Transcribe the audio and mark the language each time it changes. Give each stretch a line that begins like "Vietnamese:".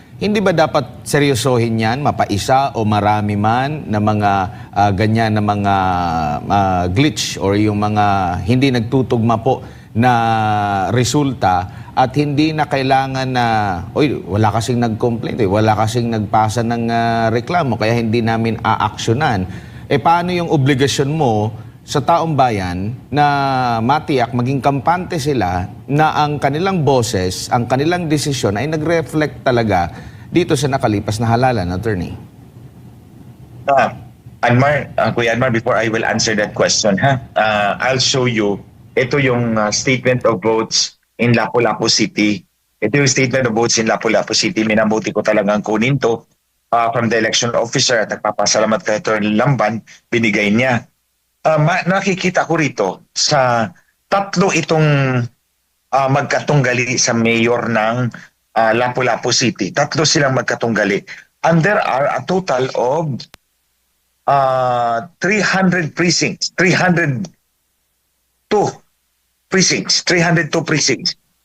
Filipino: Hindi ba dapat seryosohin yan, mapaisa o marami man na mga ganyan na mga glitch or yung mga hindi nagtutugma po na resulta at hindi na kailangan na, wala kasing nag-complaint, wala kasing nagpasa ng reklamo kaya hindi namin aaksyonan. Paano yung obligasyon mo sa taong bayan na matiyak, maging kampante sila na ang kanilang boses, ang kanilang desisyon ay nag-reflect talaga dito sa nakalipas na halalan, attorney?
English: Kuya Admar, before I will answer that question, I'll show you.
Filipino: Ito yung statement of votes in Lapu-Lapu City. Ito yung statement of votes in Lapu-Lapu City. Minabuti ko talagang kunin to from the election officer at nagpapasalamat kay Attorney Lamban, binigay niya. Nakikita ko rito sa tatlo itong magkatunggali sa mayor ng Lapu-Lapu City. Tatlo silang magkatunggali.
English: And there are a total of 300 precincts, 302 precincts.